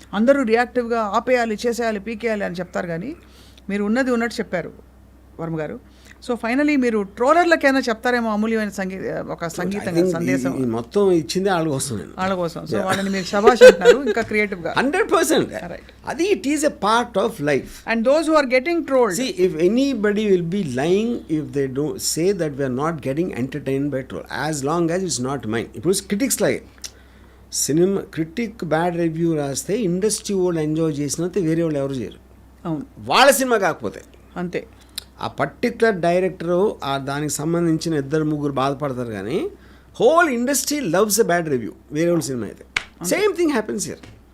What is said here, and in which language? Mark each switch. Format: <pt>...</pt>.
<te>అందరూ రియాక్టివ్గా ఆపేయాలి, చేసేయాలి, పీకేయాలి అని చెప్తారు, కానీ మీరు ఉన్నది ఉన్నట్టు చెప్పారు వర్మ గారు. సో ఫైనలీ మీరు ట్రోలర్లకైనా చెప్తారేమో అమూల్యమైన ఒక సంగీతంగా సందేశం. మొత్తం ఇచ్చింది వాళ్ళ కోసం, వాళ్ళ కోసం. సో వాళ్ళని మీరు శభాష్ అంటున్నారు ఇంకా క్రియేటివ్గా.</te> <en>100%</en> <te>అది</te> <en>It is a part of life. And those who are getting trolled, see if anybody will be lying if they don't say that we are not getting entertained by troll as long as it's not mine.</en> <te>ఇప్పుడు</te> <en>critics like</en> <te>cinema critic bad review రాస్తే industry వాళ్ళు enjoy చేసినంత వేరే వాళ్ళు ఎవరు చేయరు. అవును, వాళ్ళ సినిమా కాకపోతే అంతే. ఆ పర్టికులర్ డైరెక్టరు ఆ దానికి సంబంధించిన 2-3 బాధపడతారు, కానీ</te> <en>whole industry loves a bad review</en> <te>వేరే వాళ్ళ సినిమా అయితే.</te> <en>Same thing happens here.</en>